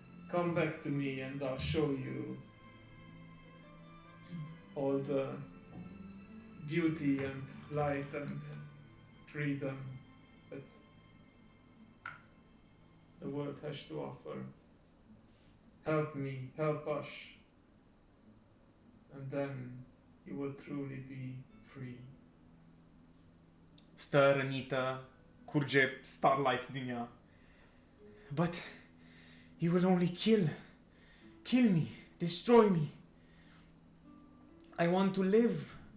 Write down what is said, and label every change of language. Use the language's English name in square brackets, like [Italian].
[English] Come back to me and I'll show you all the beauty and light and freedom that the world has to offer. Help me, help us, and then you will truly be free. [Romanian] Stă rănită, curge starlight din ea. [English] But you will only kill me, destroy me. I want to live.